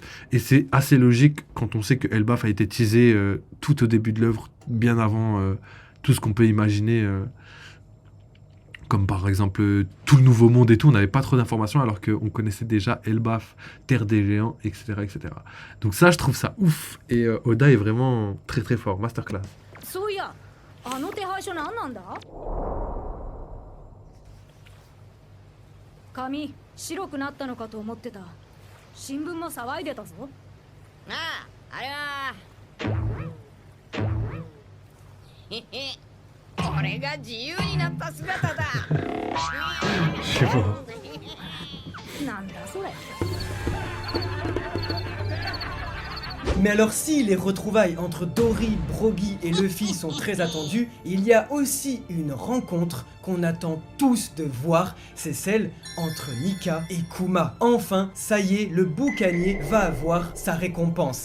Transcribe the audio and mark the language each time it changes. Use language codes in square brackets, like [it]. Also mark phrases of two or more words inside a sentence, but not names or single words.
[fr] Et c'est assez logique quand on sait que Elbaf a été teasé tout au début de l'œuvre, bien avant tout ce qu'on peut imaginer. Comme par exemple tout le Nouveau Monde et tout, on n'avait pas trop d'informations alors qu'on connaissait déjà Elbaf, Terre des Géants, etc., etc. Donc ça, je trouve ça ouf. Et Oda est vraiment très très fort, masterclass. [ja] そういやあの手配書何なんだ髪白くなったのかと思ってた新聞も騒いでたぞああ、あれはへへ俺が自由になった姿だなんだそれ [fr] Mais alors si les retrouvailles entre Dory, Brogy et Luffy sont très attendues, il y a aussi une rencontre qu'on attend tous de voir, c'est celle entre Nika et Kuma. Enfin, ça y est, le boucanier va avoir sa récompense.